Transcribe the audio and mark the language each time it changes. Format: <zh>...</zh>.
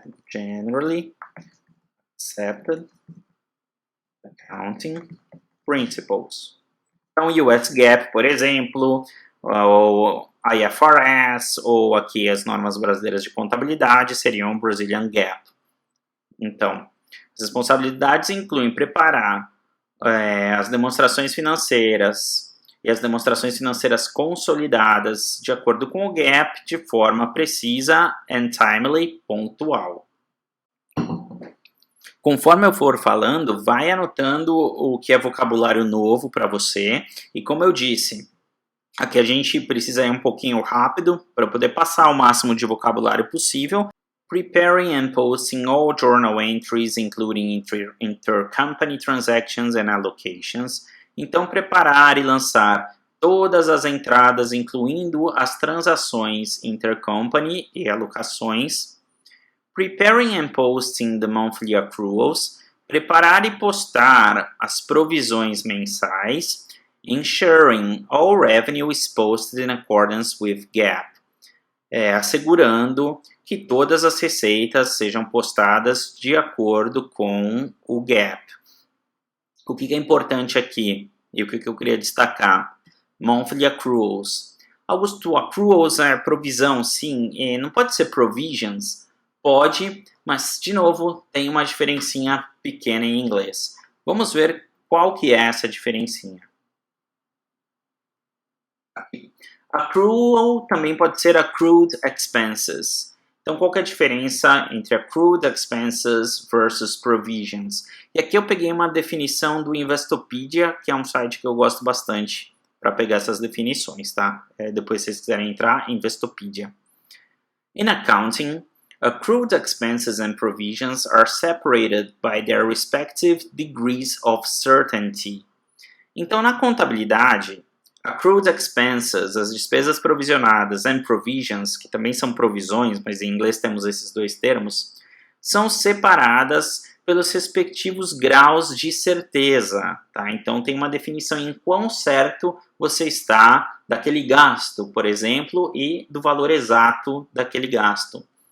<en>Generally Accepted Accounting Principles.</en> <pt>Então, US GAAP, por exemplo, ou IFRS, ou aqui as normas brasileiras de contabilidade seriam Brazilian GAAP. Então, as responsabilidades incluem preparar as demonstrações financeiras e as demonstrações financeiras consolidadas de acordo com o GAAP de forma precisa</pt> <en>and timely,</en> <pt>pontual. Conforme eu for falando, vai anotando o que é vocabulário novo para você. E como eu disse, aqui a gente precisa ir um pouquinho rápido para poder passar o máximo de vocabulário possível.</pt> <en>Preparing and posting all journal entries, including intercompany transactions and allocations.</en> <pt>Então, preparar e lançar todas as entradas, incluindo as transações intercompany e alocações.</pt> <en>Preparing and posting the monthly accruals.</en> <pt>Preparar e postar as provisões mensais.</pt> <en>Ensuring all revenue is posted in accordance with GAAP.</en> <pt>Assegurando que todas as receitas sejam postadas de acordo com o GAAP. O que é importante aqui e o que eu queria destacar? Monthly accruals. Augusto, accruals é provisão, sim. Não pode ser provisions? Pode, mas de novo tem uma diferencinha pequena em inglês. Vamos ver qual que é essa diferencinha. Accrual também pode ser accrued expenses. Então, qual que é a diferença entre accrued expenses versus provisions? E aqui eu peguei uma definição do Investopedia, que é um site que eu gosto bastante para pegar essas definições, tá? Depois, se vocês quiserem entrar, Investopedia.</pt> <en>In accounting, accrued expenses and provisions are separated by their respective degrees of certainty.</en> <pt>Então, na contabilidade, accrued expenses, as despesas provisionadas, and provisions, que também são provisões, mas em inglês temos esses dois termos, são separadas pelos respectivos graus de certeza, tá? Então tem uma definição em quão certo você está daquele gasto, por exemplo, e do valor exato daquele gasto.</pt>